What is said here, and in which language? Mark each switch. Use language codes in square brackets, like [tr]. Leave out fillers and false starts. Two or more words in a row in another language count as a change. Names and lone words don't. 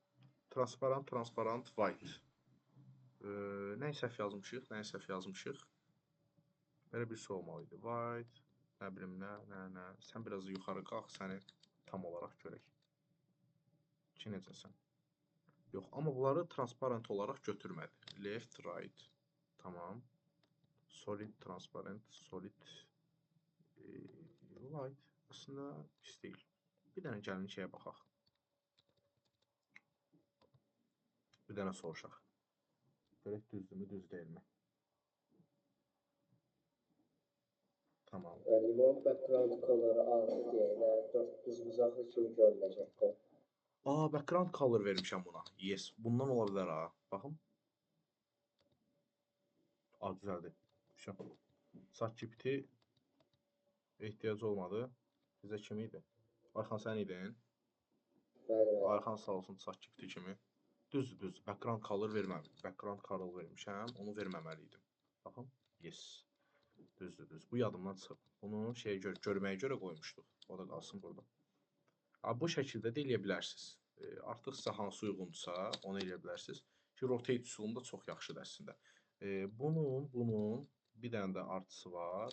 [en] Transparent, white. [az] Nəyi səhv yazmışıq? Belə bir şey olmalıydı. White. Nə bilim, nə. Sən biraz yuxarı qalx, səni tam olaraq görək. Ki, necəsən? Yox, amma bunları transparent olaraq götürmədi. [en] Left, right. [az] Tamam. [en] Solid, transparent, solid, light. [az] Aslında pis deyil. Bir dənə gəlin şeyə baxaq. Bir dənə soruşaq. Görək düzdürmü, düz deyilmi? Tamam. Limon [en] background color [az] altı deyənə 400 uzaqlı kimi görünəcəkdir. [en] Background color [az] vermişəm buna. Yes. Bundan ola bilər ha. Baxın. Düzəldi. ChatGPT ehtiyac olmadı. Bizə kim idi? Ayxan sən idin. Bəli. Ayxan sağ olsun ChatGPT kimi. Düzdür. [en] Background color [az] verməmişəm. [en] Background color [az] vermişəm. Onu verməməli idim. Baxın. Yes. Düzdür. Bu yadımdan çıxıb. Bunu görməyə görə qoymuşduq. O da qalsın burada. Bu şəkildə də eləyə bilərsiniz. Artıq sizə hansı uyğundursa, onu eləyə bilərsiniz. Ki, rotate üsulum da çox yaxşıdır əslində. Bunun bir dənə də artısı var.